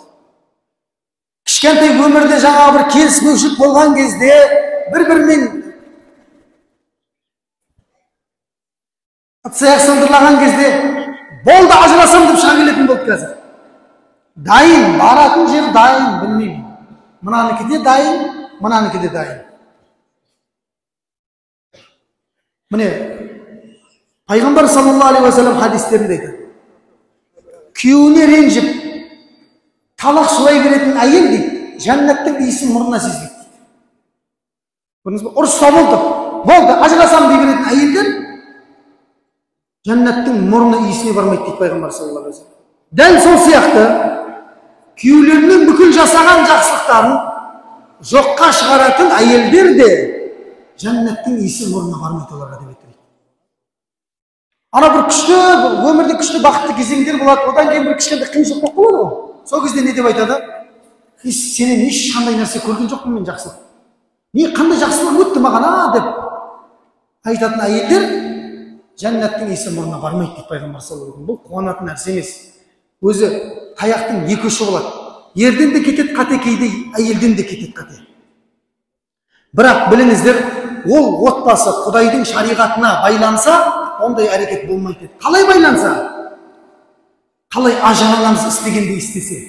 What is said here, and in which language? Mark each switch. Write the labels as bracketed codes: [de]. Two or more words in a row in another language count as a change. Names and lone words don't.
[kk] Кішкентай өмірде жаңа бір келіспеушілік болған кезде бір-бірімен аяқ сындырлаған кезде Болды, ажырасам деп шыға келетін болды қазір. Дайын, баратын жер дайын, білмеймін. Мынаныкы де дайын, мынаныкы де дайын. Міне, пайғамбар [ar] صلى الله عليه وسلم [kk] хадистерінде айтады. Күйеуіне ренжіп, талақ сұрай беретін әйел дейді, жәннаттың иісін мұрнына сезбейді. Көрдіңіз бе? Ұрыста болды, ажырасам дей беретін әйелдер жәннаттың мұрны иісіне бармайды дейді пайғамбар [ar] صلى الله عليه وسلم. [kk] Дәл сол сияқты күйеулерінің бүкіл жасаған жақсылықтарын жоққа шығаратын әйелдер де жәннаттың иісі мұрнына бармайды оларға деп айтады. Ана бір күшті, өмірде күшті бақытты кезеңдер болады, одан кейін бір кішкентай қиыншылық болып қалады ғой. Сол кезде не деп айтады? Сенен ешқандай нәрсе көрген жоқпын мен жақсылық. Қандай жақсылық өтті маған деп айтатын әйелдер жәннаттың иісі мұрнына бармайды дейді пайғамбар [ar] صلى الله عليه وسلم. [kk] Бұл қуанатын нәрсе емес. Өзі таяқтың екі ұшы болады. Ерден де кетеді қате, кейде әйелден де кетеді қате. Бірақ біліңіздер, ол отбасы Құдайдың шариғатына байланса, ондай әрекет болмайды. Қалай байланса? Қалай Ажар анамыз істегенде істесе?